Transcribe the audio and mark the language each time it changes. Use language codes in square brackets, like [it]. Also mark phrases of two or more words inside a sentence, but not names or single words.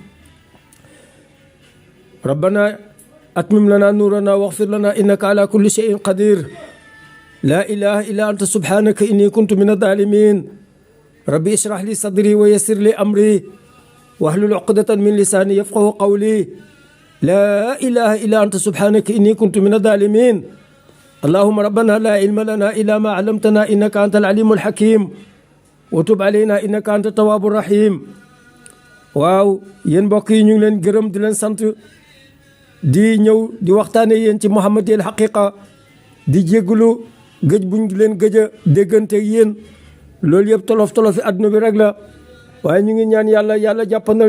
[ar] ربنا أتمم لنا نورنا واغفر لنا إنك على كل شيء قدير لا إله إلا أنت سبحانك إني كنت من الظالمين ربي اشرح لي صدري ويسر لي أمري واحلل عقدة من لساني يفقه قولي لا إله إلا أنت سبحانك إني كنت من الظالمين اللهم ربنا لا علم لنا إلا ما علمتنا إنك أنت العليم الحكيم وتب علينا إنك أنت التواب الرحيم [wo] waaw yéen mbokk yi ñu ngi leen gërëm di leen sant di ñëw di waxtaane yéen ci Muhammadiyal Haqiqa di jégglu gëj buñ leen gëj a déggante yéen loolu yëpp tolof-tolofi adduna bi rek la waaye ñu ngi ñaan yàlla jàppandal